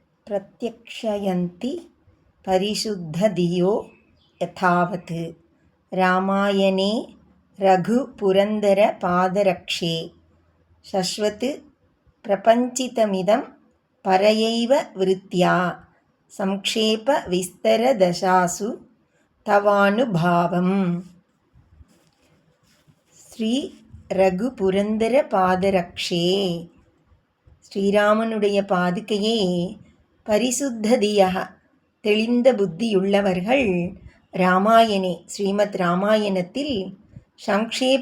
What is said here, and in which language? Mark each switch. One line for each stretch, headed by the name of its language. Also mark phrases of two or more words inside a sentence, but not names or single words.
Sanskrit: प्रत्यक्षयन्ति परिशुद्धधियो यथावत् रामायणे रघुपुरन्दरपादरक्षे शश्वत् प्रपञ्चितमिदं परयैव वृत्त्या संक्षेपविस्तरदशासु तवानुभावम्. श्री रघुपुरन्दर पादरक्षे.
Tamil: ஸ்ரீராமனுடைய பாதுகையே பரிசுத்ததியாக தெளிந்த புத்தியுள்ளவர்கள் ராமாயணே ஸ்ரீமத் ராமாயணத்தில் சங்கேப